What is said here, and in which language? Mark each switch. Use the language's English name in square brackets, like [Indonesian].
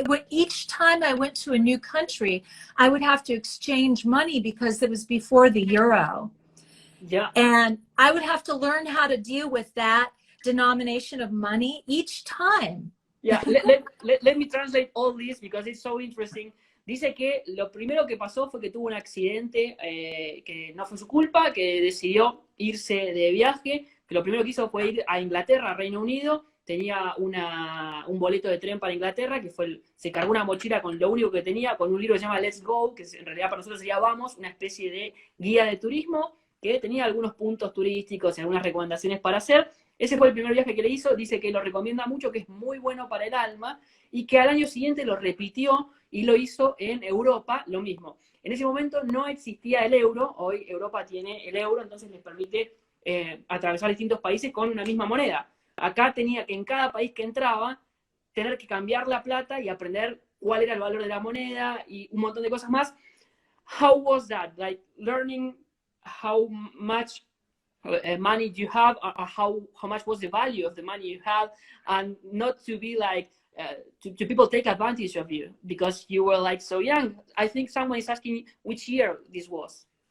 [English] Each time I went to a new country, I would have to exchange money because it was before the euro. Yeah. And I would have to learn how to deal with that denomination of money each time. Yeah, let me translate all this because it's so interesting. [Spanish] Dice que lo primero que pasó fue que tuvo un accidente que no fue su culpa, que decidió irse de viaje, que lo primero que hizo fue ir a Inglaterra, a Reino Unido. Tenía un boleto de tren para Inglaterra, que se cargó una mochila con lo único que tenía, con un libro que se llama Let's Go, que en realidad para nosotros sería Vamos, una especie de guía de turismo, que tenía algunos puntos turísticos y algunas recomendaciones para hacer. Ese fue el primer viaje que le hizo, dice que lo recomienda mucho, que es muy bueno para el alma, y que al año siguiente lo repitió y lo hizo en Europa, lo mismo. En ese momento no existía el euro, hoy Europa tiene el euro, entonces les permite atravesar distintos países con una misma moneda. Acá tenía que en cada país que entraba tener que cambiar la plata y aprender cuál era el valor de la moneda y un montón de cosas más. [English] How was that? Like learning how much money do you have, how much was the value of the money you had, and not to be like to people take advantage of you because you were like so young. I think someone is asking which year this was.